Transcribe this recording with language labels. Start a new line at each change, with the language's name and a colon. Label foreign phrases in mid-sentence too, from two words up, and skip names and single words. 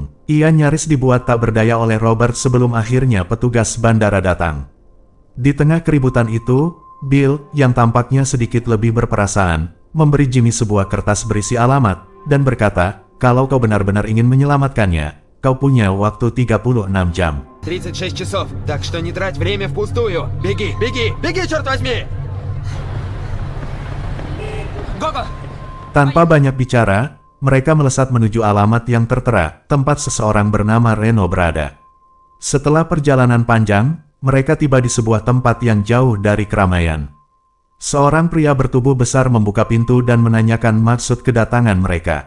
Indonesian: Ia nyaris dibuat tak berdaya oleh Robert sebelum akhirnya petugas bandara datang. Di tengah keributan itu, Bill, yang tampaknya sedikit lebih berperasaan, memberi Jimmy sebuah kertas berisi alamat, dan berkata, kalau kau benar-benar ingin menyelamatkannya, kau punya waktu 36 jam.
Russian: 36 часов, так что не трать время впустую. Беги, беги, беги, черт возьми! Go-go!
Indonesian: Tanpa banyak bicara, mereka melesat menuju alamat yang tertera, tempat seseorang bernama Reno berada. Setelah perjalanan panjang, mereka tiba di sebuah tempat yang jauh dari keramaian. Seorang pria bertubuh besar membuka pintu dan menanyakan maksud kedatangan mereka.